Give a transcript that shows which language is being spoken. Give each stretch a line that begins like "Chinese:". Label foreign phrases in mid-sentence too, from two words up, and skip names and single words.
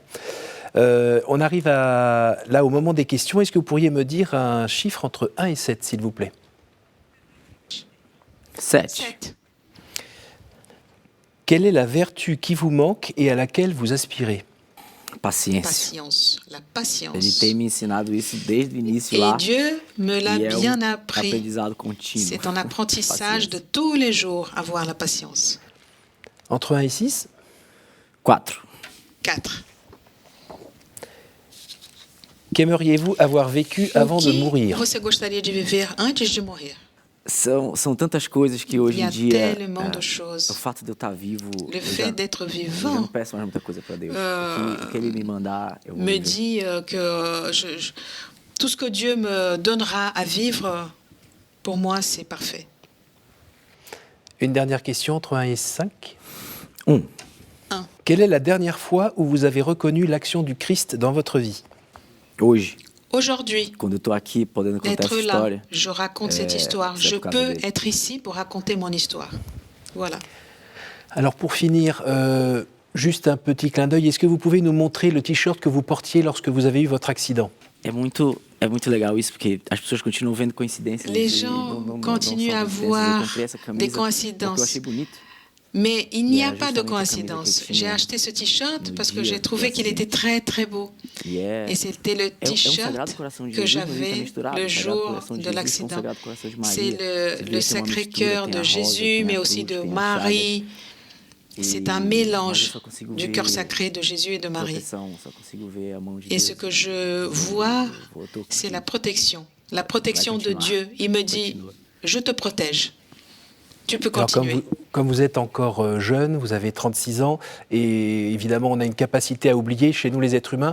French: On arrive là au moment des questions. Est-ce que vous pourriez me dire un chiffre entre 1 et 7, s'il vous plaît? 7. Quelle est la vertu qui vous manque et à laquelle vous aspirez?
Portuguese: Paciência.
French: Patience, la patience.
Portuguese: Ele tem me ensinado isso desde o início
French: Et
Portuguese: lá.
French: Dieu me l'a
Portuguese: E é
French: bien
Portuguese: um
French: appris.
Portuguese: aprendizado contínuo.
French: C'est un apprentissage de tous les jours, avoir la patience. Entre 1 et 6? 4. 4. Qu'aimeriez-vous avoir vécu avant de mourir?
Portuguese: Você gostaria de viver antes de morrer? São tantas coisas que hoje
French: Il y
Portuguese: em
French: a
Portuguese: dia
French: tellement de choses.
Portuguese: o fato de eu estar vivo,
French: Le fait d'être
Portuguese: eu já
French: vivant
Portuguese: não peço mais muita coisa para Deus. O que ele me mandar, eu vou
French: me
Portuguese: viver.
French: dit que tout ce que Dieu me donnera à vivre, pour moi, c'est parfait. Une dernière question, entre 1 et 5. 1. Quelle est la dernière fois où vous avez reconnu l'action du Christ dans votre vie?
Portuguese: Hoje,
French: Aujourd'hui,
Portuguese: quando eu estou aqui podendo contar
French: d'être
Portuguese: essa
French: là,
Portuguese: história,
French: je raconte cette histoire. c'est Je
Portuguese: por causa
French: peux
Portuguese: dele.
French: être ici pour raconter mon histoire. Voilà. Alors pour finir, juste un petit clin d'œil. Est-ce que vous pouvez nous montrer le t-shirt que vous portiez lorsque vous avez eu votre accident?
Portuguese: É muito legal isso, porque as pessoas continuam vendo coincidências.
French: Les
Portuguese: e
French: gens
Portuguese: não
French: continuent
Portuguese: são
French: à
Portuguese: coincidências.
French: voir
Portuguese: Eu comprei essa camisa
French: des
Portuguese: porque eu
French: coïncidences.
Portuguese: achei bonito.
French: Mais il n'y a
Portuguese: Yeah,
French: pas de
Portuguese: justamente a camisa
French: coïncidence.
Portuguese: que eu
French: J'ai
Portuguese: tinha
French: acheté ce t-shirt
Portuguese: no
French: parce que
Portuguese: dia
French: j'ai trouvé
Portuguese: do
French: qu'il était très très beau.
Portuguese: Yeah.
French: Et c'était le
Portuguese: É um
French: t-shirt
Portuguese: Sagrado Coração de
French: que
Portuguese: Jesus, mas ele tá
French: j'avais
Portuguese: misturado.
French: le
Portuguese: O Sagrado
French: jour
Portuguese: Coração de
French: de
Portuguese: Jesus com o
French: l'accident.
Portuguese: Sagrado Coração de Maria.
French: C'est
Portuguese: Devia
French: le
Portuguese: ter uma
French: Sacré-Cœur
Portuguese: mistura, tem
French: de
Portuguese: a rosa,
French: Jésus,
Portuguese: tem a
French: mais aussi
Portuguese: cruz,
French: de
Portuguese: tem a
French: Marie. C'est un mélange du cœur sacré de Jésus et de Marie. Et ce que je vois, c'est la protection de Dieu. Il me dit, je te protège. Tu peux continuer. Alors, comme vous êtes encore jeune, vous avez 36 ans, et évidemment on a une capacité à oublier chez nous les êtres humains.